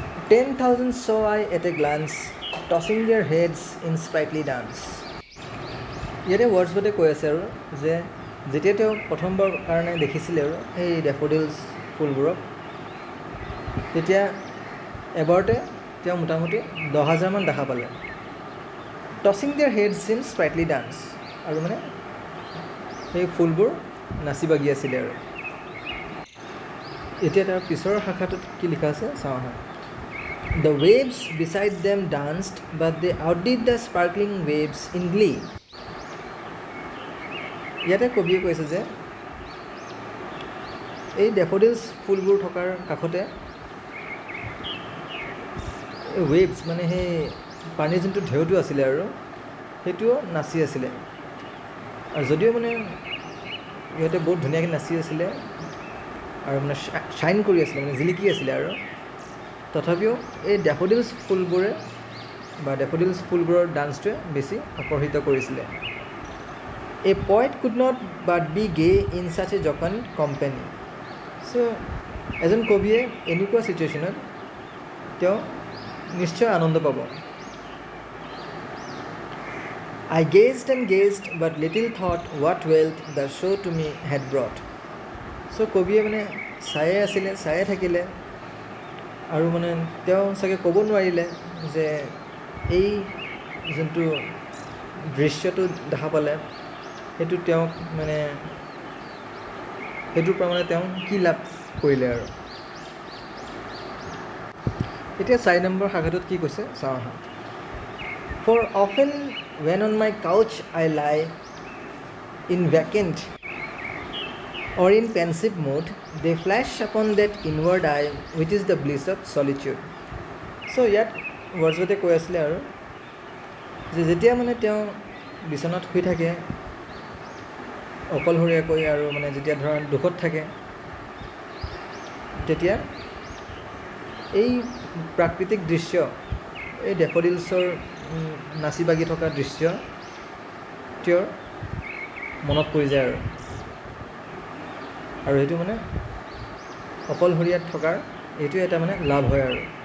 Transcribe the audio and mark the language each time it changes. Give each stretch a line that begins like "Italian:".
English: "10,000 saw I at a glance, tossing their heads in sprightly dance."
Assamese: ইয়াতে ৱৰ্ডছৱৰ্থে কৈ আছে আৰু যে যেতিয়া তেওঁ প্ৰথমবাৰ কাৰণে দেখিছিলে আৰু সেই ডেফোডিলছ ফুলবোৰক, তেতিয়া এবাৰতে তেওঁ মোটামুটি 10,000 মান দেখা পালে।
English: tossing their heads in sprightly dance,
Assamese: আৰু মানে সেই ফুলবোৰ নাচি বাগি আছিলে। আৰু এতিয়া তাৰ পিছৰ শাখাটোত কি লিখা আছে চাওঁ আহা।
English: The waves beside them danced, but they outdid the sparkling waves in glee.
Assamese: ইয়াতে কবিয়ে কৈছে যে এই ডেফোডিলছ ফুলবোৰ থকাৰ কাষতে ৱেভছ মানে সেই পানীৰ যোনটো ঢেউটো আছিলে আৰু সেইটোও নাচি আছিলে। আৰু যদিও মানে ইহঁতে বহুত ধুনীয়াকৈ নাচি আছিলে আৰু মানে শ্বাইন কৰি আছিলে, মানে জিলিকি আছিলে আৰু তথাপিও এই ডেফোডিলছ ফুলবোৰে বা ডেফোডিলছ ফুলবোৰৰ ডান্সটোৱে বেছি আকৰ্ষিত কৰিছিলে।
English: A poet could not but be gay in such a jocund company.
Assamese: So এজন কবিয়ে এনেকুৱা চিটুৱেশ্যনত তেওঁ নিশ্চয় আনন্দ পাব।
English: I gazed and gazed but little thought what wealth the show to me had brought.
Assamese: So কবিয়ে মানে চায়ে আছিলে, চায়ে থাকিলে আৰু মানে তেওঁ চাগে ক'ব নোৱাৰিলে যে এই যোনটো দৃশ্যটো দেখা পালে সেইটো তেওঁক মানে সেইটোৰ পৰা মানে তেওঁ কি লাভ কৰিলে আৰু। এতিয়া 4 নম্বৰ শাখাটোত কি কৈছে চাওঁ আহা।
English: For often when on my couch I lie in vacant or in pensive mood, they flash upon that inward eye which is the bliss of solitude.
Assamese: So ইয়াত ৱৰ্ডছতে কৈ আছিলে আৰু যে যেতিয়া মানে তেওঁ বিচনাত শুই থাকে অকলশৰীয়াকৈ আৰু মানে যেতিয়া ধৰা দুখত থাকে তেতিয়া এই প্ৰাকৃতিক দৃশ্য, এই ডেফোডিলছৰ নাচি বাগি থকা দৃশ্য তেওঁৰ মনত পৰি যায় আৰু সেইটো মানে অকলশৰীয়াত থকাৰ এইটো এটা মানে লাভ হয় আৰু।